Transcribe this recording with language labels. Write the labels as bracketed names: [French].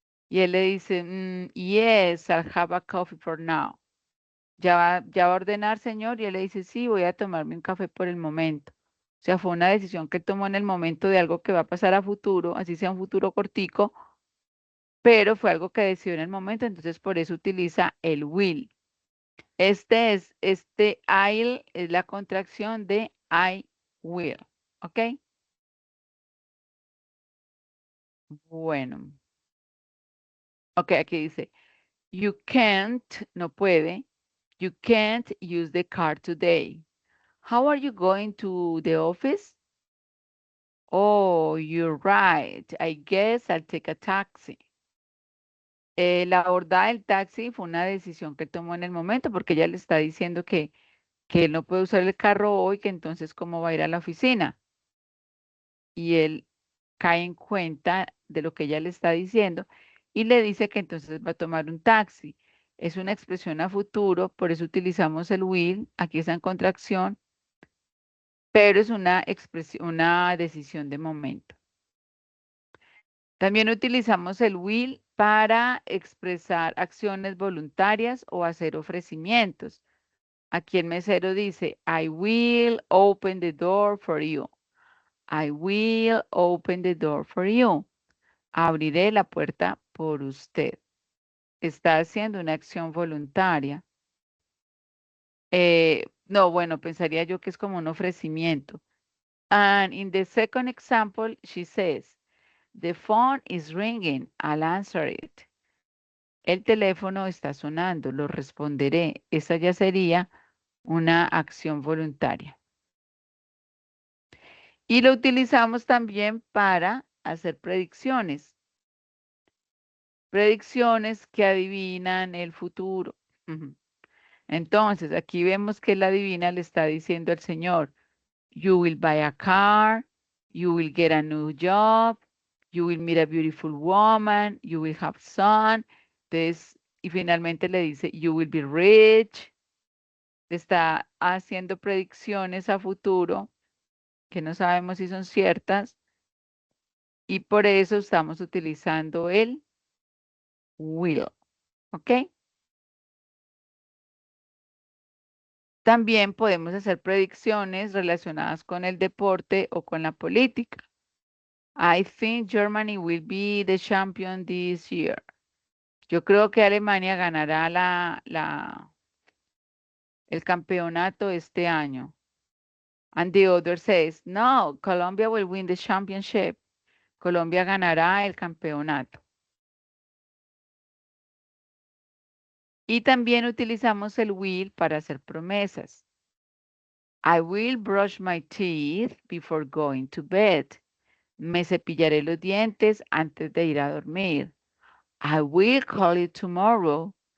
[Spanish] Y él le dice, [English] "Yes, I'll have a coffee for now." [Spanish] ¿Ya va a ordenar, señor? Y él le dice, "Sí, voy a tomarme un café por el momento." O sea, fue una decisión que él tomó en el momento de algo que va a pasar a futuro, así sea un futuro cortico, pero fue algo que decidió en el momento, entonces por eso utiliza el will. Este I'll es la contracción de I will, ¿ok? Bueno. [English] Ok, [Spanish] aquí dice, [English] you can't, [Spanish] no puede, [English] you can't use the car today. How are you going to the office? Oh, you're right. I guess I'll take a taxi. [Spanish] La abordada del taxi fue una decisión que tomó en el momento porque ella le está diciendo que él no puede usar el carro hoy, que entonces cómo va a ir a la oficina. Y él cae en cuenta de lo que ella le está diciendo y le dice que entonces va a tomar un taxi. Es una expresión a futuro, por eso utilizamos el will, aquí está en contracción, pero es una decisión de momento. También utilizamos el will para expresar acciones voluntarias o hacer ofrecimientos. Aquí el mesero dice, [English] I will open the door for you. I will open the door for you. [Spanish] Abriré la puerta por usted. Está haciendo una acción voluntaria. No, bueno, pensaría yo que es como un ofrecimiento. [English] And in the second example, she says, the phone is ringing. I'll answer it. [Spanish] El teléfono está sonando, lo responderé. Esa ya sería una acción voluntaria. Y lo utilizamos también para hacer predicciones. Predicciones que adivinan el futuro. Entonces, aquí vemos que la divina le está diciendo al Señor, [English] you will buy a car, you will get a new job, you will meet a beautiful woman, you will have son. [Spanish] Entonces, y finalmente le dice, [English] you will be rich. [Spanish] Está haciendo predicciones a futuro que no sabemos si son ciertas y por eso estamos utilizando el will. ¿Ok? También podemos hacer predicciones relacionadas con el deporte o con la política. [English] I think Germany will be the champion this year. [Spanish] Yo creo que Alemania ganará el campeonato este año. [English] And the other says, no, Colombia will win the championship. [Spanish] Colombia ganará el campeonato. Y también utilizamos el will para hacer promesas. [English] I will brush my teeth before going to bed. [Spanish] Me cepillaré los dientes antes de ir a dormir. [English] I will call you tomorrow.